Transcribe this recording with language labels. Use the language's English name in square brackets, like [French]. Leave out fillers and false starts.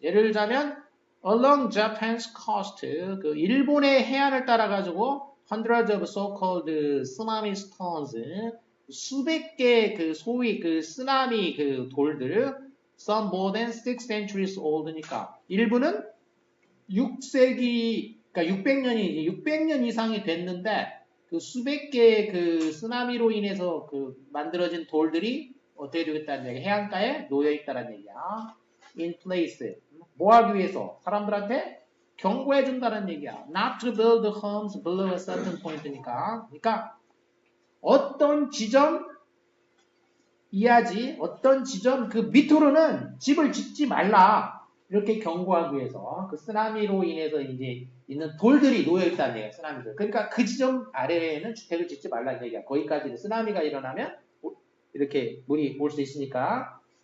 [Korean] 예를 들자면 [English] along Japan's coast [Korean] 그 일본의 해안을 따라 가지고 [English] hundreds of so-called tsunami stones [Korean] 수백 개의 그 소위 그 쓰나미 그 돌들 [English] some more than 6 centuries old [Korean] 니까 일부는 6세기 그러니까 600년 이상이 됐는데 그 수백 개의 그 쓰나미로 인해서 그 만들어진 돌들이 어떻게 되겠다는 얘기 해안가에 놓여 있다는 얘기야. [English] in place [Korean] 뭐 하기 위해서 사람들한테 경고해 준다는 얘기야. [English] not to build homes below a certain point니까. [Korean] 그러니까 어떤 지점 이하지 어떤 지점 그 밑으로는 집을 짓지 말라. 이렇게 경고하기 위해서 그 쓰나미로 인해서 이제 있는 돌들이 놓여 있다는 얘기야, 쓰나미들. 그러니까 그 지점 아래에는 주택을 짓지 말라는 얘기야. 거기까지 쓰나미가 일어나면 이렇게 물이 올 수 있으니까.